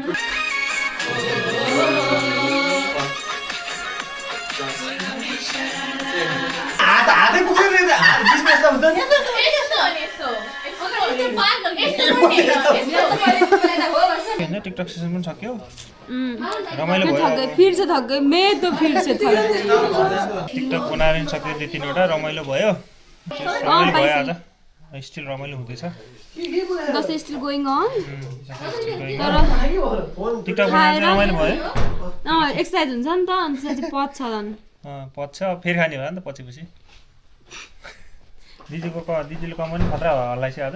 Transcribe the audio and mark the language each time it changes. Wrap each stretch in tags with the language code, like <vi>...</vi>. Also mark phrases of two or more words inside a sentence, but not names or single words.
<ne>हातै पुग्यो नि हात बिस्नेस हुन्छ नि टिकटक सेसन पनि सक्यो रमाइलो भयो</ne> <hi>फिर से थक गए मैं तो फिर से थक गई</hi> <ne>टिकटक बनाएर नि सक्यो 2-3 वटा रमाइलो भयो रमाइलो भयो आज स्टिल रमाइलो हुँदैछ दसैँ</ne> <en>still going on</en> <ne>टिकटक बनाएर चाहिँ रमाइलो भयो एक्सर्साइज हुन्छ नि त अनि त्यसपछि पच्छ झन् पछि फेरि खाने होला नि त पछि दिदीले कमाउने खतरा हल्लाइछ आज</ne>